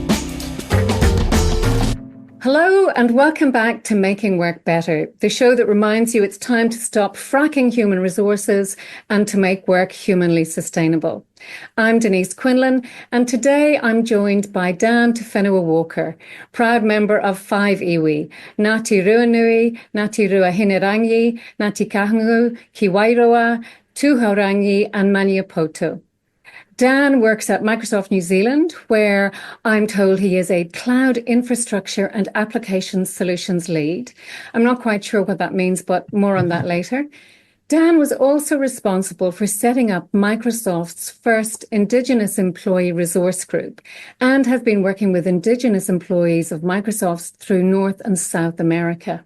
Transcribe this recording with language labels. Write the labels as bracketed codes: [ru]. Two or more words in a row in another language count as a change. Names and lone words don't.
[en] Hello and welcome back to Making Work Better, the show that reminds you it's time to stop fracking human resources and to make work humanly sustainable. I'm Denise Quinlan, and today I'm joined by Dan Te Whenua Walker, proud member of 5 iwi, Ngā Te Ruanui, Ngā Te Ruahinerangi, Ngā Tikanga, Ki Wairoa, Tūhaurangi and Maniapoto. Dan works at Microsoft New Zealand, where I'm told he is a cloud infrastructure and application solutions lead. I'm not quite sure what that means, but more on that later. Dan was also responsible for setting up Microsoft's first Indigenous employee resource group and has been working with Indigenous employees of Microsoft through North and South America.